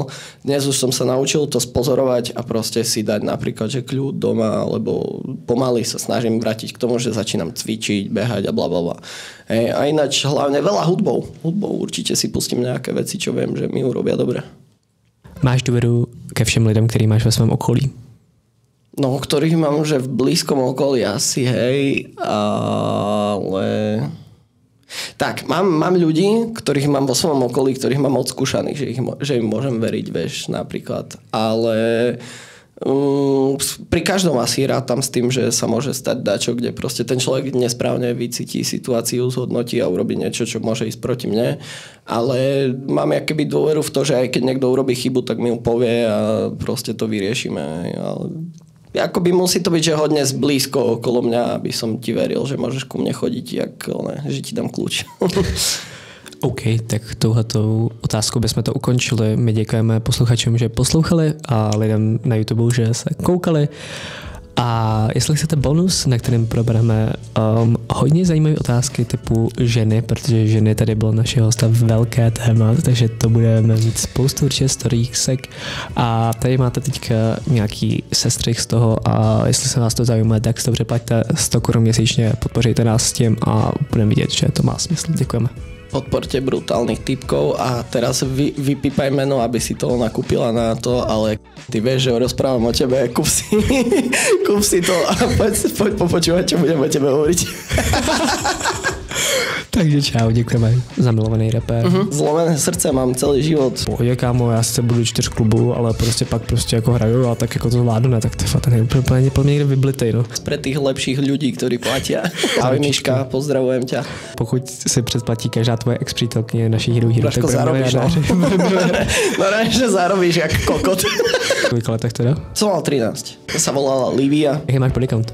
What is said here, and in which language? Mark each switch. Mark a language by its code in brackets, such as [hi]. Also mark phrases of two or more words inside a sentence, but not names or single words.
[sk] Dnes už som sa naučil to spozorovať a proste si dať napríklad, že kľud doma, alebo pomaly sa snažím vrátiť k tomu, že začínam cvičiť, behať a blablabla. A ináč hlavne veľa hudbou. Hudbou určite si pustím nejaké veci, čo viem, že mi urobia dobre. [cs] Máš důvěru ke všem lidem, který máš ve svém okolí? [sk] No, ktorých mám že v blízkom okolí asi, hej, ale... Tak, mám ľudí, ktorých mám vo svojom okolí, ktorých mám odskúšaných, že im môžem veriť, vieš, napríklad. Ale pri každom asi rátam s tým, že sa môže stať dačo, kde proste ten človek nesprávne vycíti situáciu, zhodnotí a urobí niečo, čo môže ísť proti mne. Ale mám akoby dôveru v to, že aj keď niekto urobí chybu, tak mi ju povie a proste to vyriešime. Ale akoby musí to byť, že hodne blízko okolo mňa, aby som ti veril, že môžeš ku mne chodiť, že ti dám kľúč. [cs] OK, tak touhletou otázkou bychom to ukončili. My děkujeme posluchačům, že poslouchali a lidem na YouTube, že se koukali. A jestli chcete bonus, na kterém probereme hodně zajímavé otázky typu ženy, protože ženy tady bylo našeho hosta velké téma, takže to budeme mít spoustu určitě storísek a tady máte teďka nějaký sestřih z toho a jestli se vás to zajímá, tak si to přeplaťte 100 Kč měsíčně, podpoříte nás s tím a budeme vidět, že to má smysl. Děkujeme. [sk] Podporte brutálnych typkov a teraz vypípaj meno, aby si to nakúpila na to, ale ty vieš, že rozprávam o tebe, kúp si to a poď popočúvať, čo budem o tebe hovoriť. [cs] Takže čau, děkujeme. Zamilovaný rapper. [sk] Zlomené srdce mám celý život. [cs] Pohodě, kámo, já sice budu 4 klubu, ale pak jako hraju a tak jako to zvládnu, ne, tak to je fakt úplně někde vyblitej, no. [sk] Pre tých lepších ľudí, ktorí platia. Ahoj Miška, pozdravujem ťa. [cs] Pokud si předplatí každá tvoje ex-přítelkyně naší Hero, tak [sk] zarobíš, no. No že zarobíš jak kokot. V koľkých letech teda? Som mal 13. To sa volala Livia. [cs] Jaký máš bodycount?